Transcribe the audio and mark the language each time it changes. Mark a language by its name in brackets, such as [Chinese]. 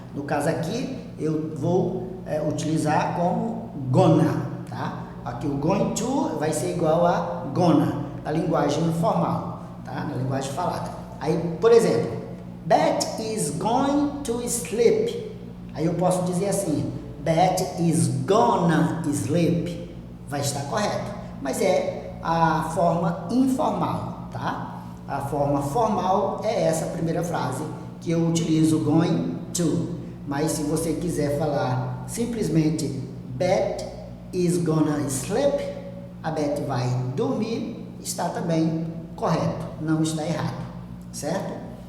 [Portuguese] No caso aqui, eu vou utilizar como gonna, tá? Aqui o going to vai ser igual a gonna, na linguagem informal, tá? Na linguagem falada. Aí, por exemplo, [English] Bet is going to sleep. [Portuguese] Aí eu posso dizer assim, [English] Bet is gonna sleep. [Portuguese] Vai estar correto, mas é a forma informal, tá? A forma formal é essa primeira frase que eu utilizo, going to. Mas se você quiser falar simplesmente [English] Bet is gonna sleep, [Portuguese] a Bet vai dormir, está também correto, não está errado, certo?